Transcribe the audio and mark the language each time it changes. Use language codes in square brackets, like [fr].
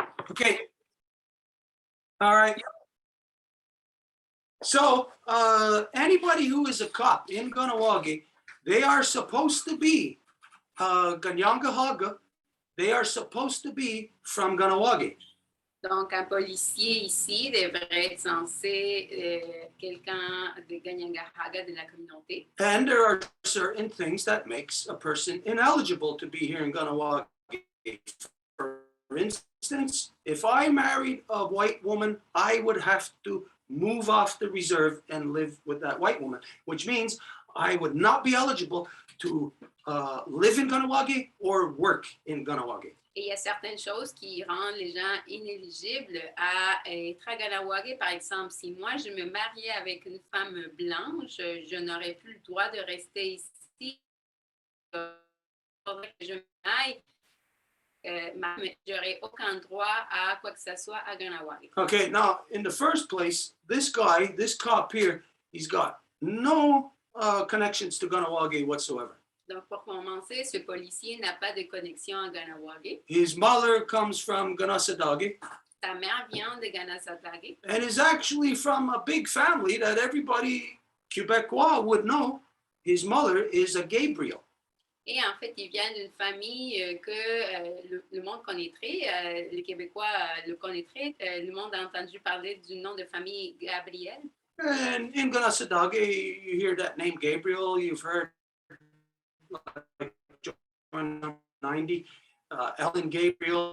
[en] Okay. All right. So, anybody who is a cop in Ganawagi, they are supposed to be Ganyangahaga. They are supposed to be from Ganawagi. [fr] Donc, un policier ici devrait être censé quelqu'un de Ganyangahaga de la communauté. [en] And there are certain things that makes a person ineligible to be here in Ganawagi. For instance, if I married a white woman, I would have to move off the reserve and live with that white woman, which means I would not be eligible to live in Ganawagi or work in Ganawagi. [fr] Et il y a certaines choses qui rendent les gens inéligibles à être à Ganawagi. Par exemple, si moi, je me mariais avec une femme blanche, je n'aurais plus le droit de rester ici. Il faudrait que je m'aille. J'aurais aucun droit à quoi que ce soit à Ganawagi. [en] Okay, now, in the first place, this guy, this cop here, he's got no connections to Ganawagi whatsoever. [fr] Donc, pour commencer, ce policier n'a pas de connexion à Ganawagi. [en] His mother comes from Ganasadagi [fr] Sa mère vient de Ganasadagi. [en] and is actually from a big family that everybody Quebecois would know. His mother is a Gabriel. [fr] Et en fait, il vient d'une famille que le monde connaîtrait, les Québécois le connaîtraient. Le monde a entendu parler du nom de famille Gabriel. [en] And in Ganasadagi, you hear that name Gabriel. You've heard like John 90, Ellen Gabriel.